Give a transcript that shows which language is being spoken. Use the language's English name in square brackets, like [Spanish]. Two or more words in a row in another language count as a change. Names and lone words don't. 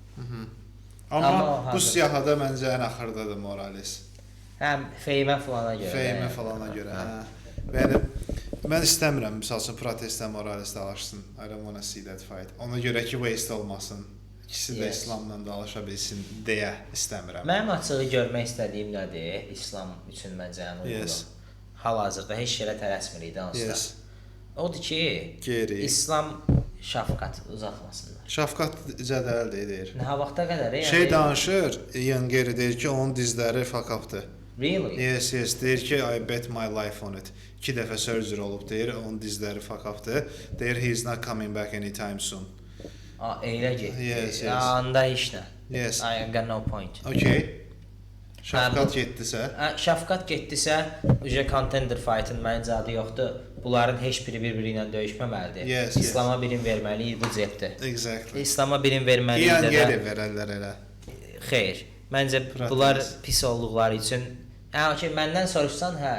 [Azerbaijani] Amma bu siyahıda məncə ən axırdadır Morales. Həm feymə falana görə. Yəni mən istəmirəm məsələn protestdən Morales dalaşsın. [English] I don't want to see that fight. [Azerbaijani] Ona görə ki, waste olmasın. İkisi də İslamla dalaşa bilsin deyə istəmirəm. Mənim açığı görmək istədiyim nədir? İslam üçün məncə ən uyğun. Hal-hazırda heç yerə tələsmirik də onsuz da. Odur ki, İslam şəfqat uzatmasınlar. Şəfqat cədəldir deyir. Nə vaxta qədər? Şey danışır, Ian Gary deyir ki, onun dizləri [English] fuck up- [Azerbaijani] dır. [English] Really? Yes, [Azerbaijani] deyir ki, [English] I bet my life on it. [Azerbaijani] 2 dəfə surgery olub deyir, onun dizləri [English] fuck up- [Azerbaijani] dır. Deyir, [English] he's not coming back anytime soon. [Azerbaijani] Elə ki. [English] Yes. [Azerbaijani] Anda heç nə. [English] Yes. I got no point. [Azerbaijani] Okay. Şəfqat getdisə? Şəfqat getdisə, [English] contender fight- [Azerbaijani] ın məncə adı yoxdur. Bunların heç biri bir-biri ilə döyüşməməlidir. İslama birin verməliyik, bu cepdir. [English] Exactly. [Azerbaijani] İslama birin verməliyik də. Geri verərlər elə. Xeyr. Məncə bunlar pis olduqları üçün məndən soruşsan, hə.